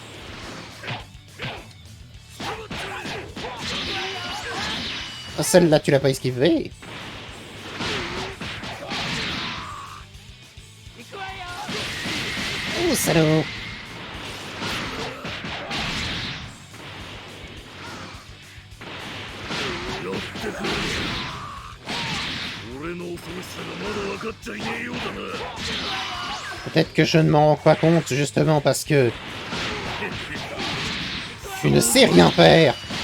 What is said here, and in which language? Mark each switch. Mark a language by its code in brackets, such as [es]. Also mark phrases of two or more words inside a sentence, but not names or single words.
[fr] Celle-là, tu l'as pas esquivée. Oh, salaud! [ja] 俺の恐ろしさがまだ分かっちゃいねえようだな。 [fr] Peut-être que je ne m'en rends pas compte, justement, parce que... Tu ne sais rien faire!